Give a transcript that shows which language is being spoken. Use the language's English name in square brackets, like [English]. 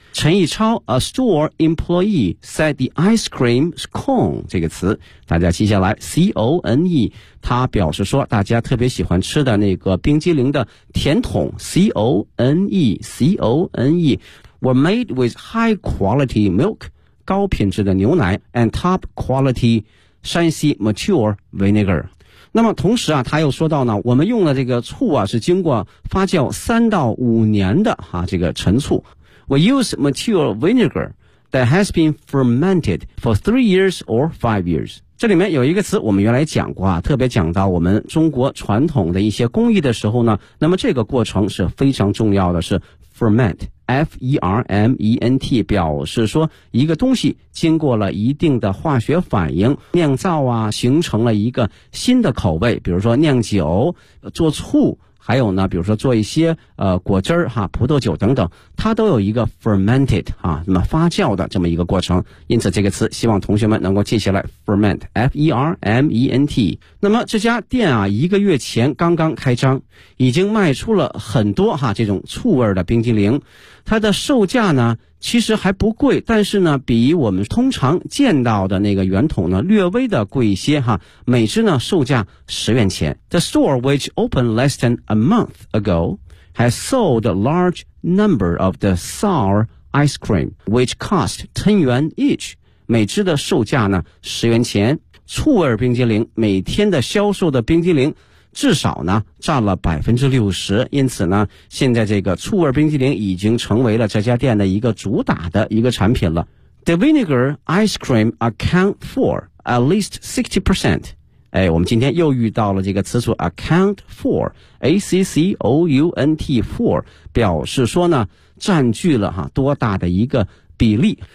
[English] 陈一超 a store employee said the ice cream is cone, [Chinese] 这个词大家记下来 [English] C-O-N-E, [Chinese] 他表示说大家特别喜欢吃的那个冰激凌的甜筒 [English] C-O-N-E, C-O-N-E, were made with high quality milk, [Chinese] 高品质的牛奶 [English] and top quality 山西 mature vinegar。 [Chinese] 那么同时啊他又说到呢，我们用的这个醋啊是经过发酵三到五年的啊这个陈醋。 [English] We use mature vinegar that has been fermented for 3 years or 5 years. [Chinese] 这里面有一个词我们原来讲过啊，特别讲到我们中国传统的一些工艺的时候呢，那么这个过程是非常重要的，是 ferment, F-E-R-M-E-N-T, 表示说一个东西经过了一定的化学反应酿造啊，形成了一个新的口味，比如说酿酒做醋，还有呢比如说做一些果汁哈葡萄酒等等，它都有一个 fermented, 啊那么发酵的这么一个过程。因此这个词希望同学们能够记下来 ,ferment, F-E-R-M-E-N-T。那么这家店啊一个月前刚刚开张，已经卖出了很多哈这种醋味的冰激凌。它的售价呢其实还不贵，但是呢比我们通常见到的那个圆筒呢略微的贵一些哈，每只呢售价10元钱。 [English] The store which opened less than a month ago has sold a large number of the sour ice cream which cost 10 yuan each, [Chinese] 每只的售价呢10元钱。醋味冰激凌每天的销售的冰激凌至少呢占了 60%, 因此呢现在这个醋味冰激凌已经成为了这家店的一个主打的一个产品了。 [English] The vinegar ice cream account for at least 60%, [Chinese] 哎，我们今天又遇到了这个词组 [English] account for, A-C-C-O-U-N-T for, [Chinese] 表示说呢占据了哈多大的一个比例。